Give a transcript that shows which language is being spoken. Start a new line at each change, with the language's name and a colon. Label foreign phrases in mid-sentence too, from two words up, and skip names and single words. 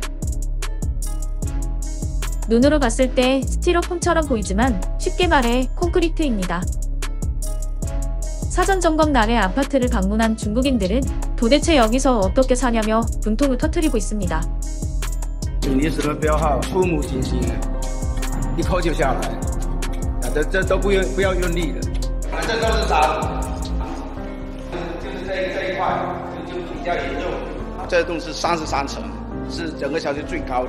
Korean: 눈으로 봤을 때 스티로폼처럼 보이지만 쉽게 말해 콘크리트입니다. 사전 점검 날에 아파트를 방문한 중국인들은 도대체 여기서 어떻게 사냐며 분통을 터뜨리고 있습니다.
Chinese: 水泥石的标号触目惊心，一抠就下来，这都不要用力的，这都是渣，就是这一块就比较严重。这栋是33层，是整个小区最高的。